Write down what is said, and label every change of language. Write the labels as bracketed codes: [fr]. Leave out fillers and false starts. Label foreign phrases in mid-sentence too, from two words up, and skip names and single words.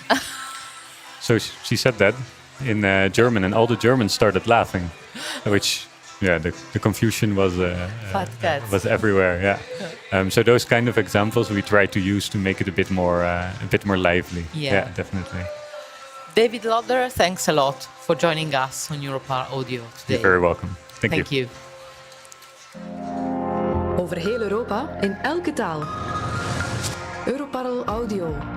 [en] So she said that in German, and all the Germans started laughing, which, the confusion was everywhere. Yeah, so those kind of examples we try to use to make it a bit more lively. Yeah, definitely. David Lodder, thanks a lot for joining us on Europarl Audio today. You're very welcome. Thank you. [nl] Over heel Europa in elke taal. Europarl Audio.